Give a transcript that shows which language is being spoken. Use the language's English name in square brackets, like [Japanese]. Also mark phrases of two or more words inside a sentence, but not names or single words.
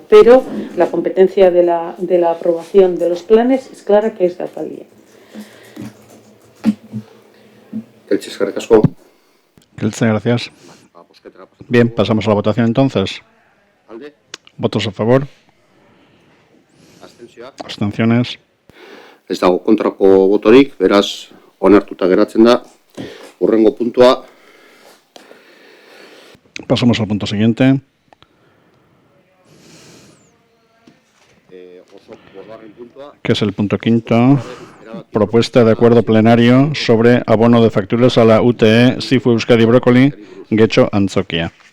[Spanish] Pero la competencia de la aprobación de los planes es clara, que es de alcaldía. Gracias. Bien, pasamos a la votación entonces. ¿Votos a favor? Abstenciones. [Basque] Ez dago kontrako botorik, beraz, onartuta geratzen da. Hurrengo puntua. [Spanish] Pasamos al punto siguiente. Que es el punto quinto. Propuesta de acuerdo plenario sobre abono de facturas a la UTE Sifu Euskadi Brócoli Getxo Antzokia.